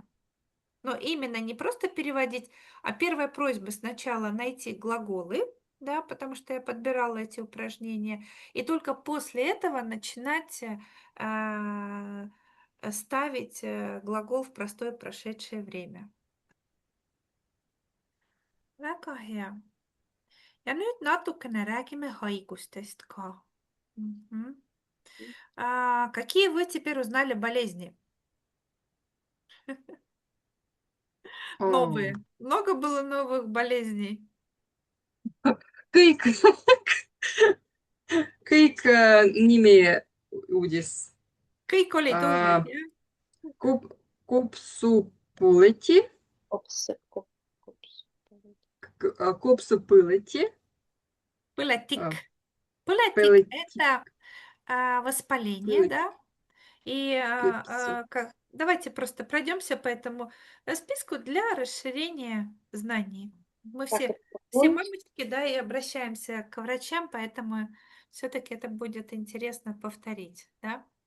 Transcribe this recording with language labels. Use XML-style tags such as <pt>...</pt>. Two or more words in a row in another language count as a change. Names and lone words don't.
<ru>Но именно не просто переводить, а первая просьба сначала найти глаголы, да, потому что я подбирала эти упражнения. И только после этого начинать ставить глагол в простое прошедшее время.</ru> <et>Väga hea. Ja nüüd natukene räägime haigustest ka. Мгм.</et> <ru>Какие вы теперь узнали болезни? Aa, Новые. Много было новых болезней?</ru> <et>kõik , kõik nimi uudis . Kõik olid uued, jah? Kopsupõleti , Kops. kopsupõleti , Põletik. Põletik– põleti ,</et> <ru>это воспаление,</ru> <et>põleti ,</et> <ru>да? И давайте просто пройдемся по этому списку для расширения знаний. Мы Так, все это мамочки, да, и обращаемся к врачам, поэтому все-таки это будет интересно повторить, да?</ru>